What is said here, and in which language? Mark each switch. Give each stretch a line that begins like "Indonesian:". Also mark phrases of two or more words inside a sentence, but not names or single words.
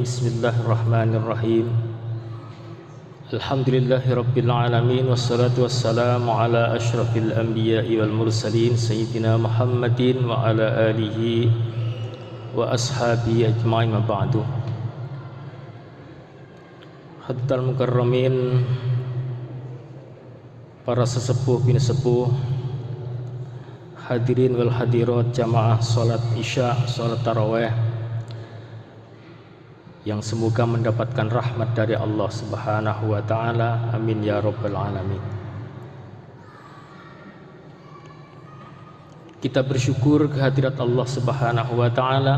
Arabic: بسم الله الرحمن الرحيم الحمد لله رب العالمين والصلاة والسلام على أشرف الأنبياء والمرسلين سيدنا محمد وعلى آله وأصحابه أجمعين أما بعد. حضرة المكرمين,
Indonesian: para sesepuh bin sepuh,
Arabic: الحاضرين والحاضرات
Indonesian: jamaah salat isya, salat tarawih yang semoga mendapatkan rahmat dari Allah
Arabic: سبحانه وتعالى. آمين يا رب العالمين.
Indonesian: Kita bersyukur kehadirat Allah
Arabic: سبحانه وتعالى.